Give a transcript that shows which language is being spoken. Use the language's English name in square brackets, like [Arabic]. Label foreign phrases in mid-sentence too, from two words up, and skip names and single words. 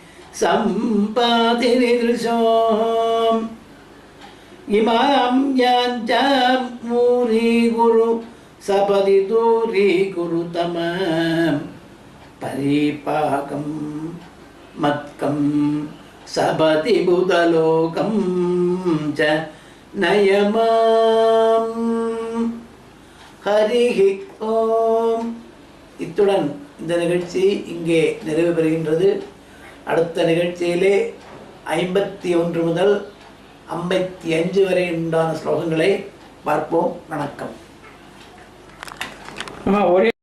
[Sanskrit] सम्पातिनिदृशोम् इमां याञ्चां मूरी गुरु सपदि दूरी गुरुतमां परिपाकं मत्कं सपति बुधलोकं च नयमां हरिः ஓம். [Tamil] இத்துடன் இந்த நிகழ்ச்சி இங்கே நிறைவு பெறுகின்றது. அடுத்த நிகழ்ச்சியிலே 51 முதல் 55 வரை உண்டான ஸ்லோகங்களை பார்ப்போம். வணக்கம்.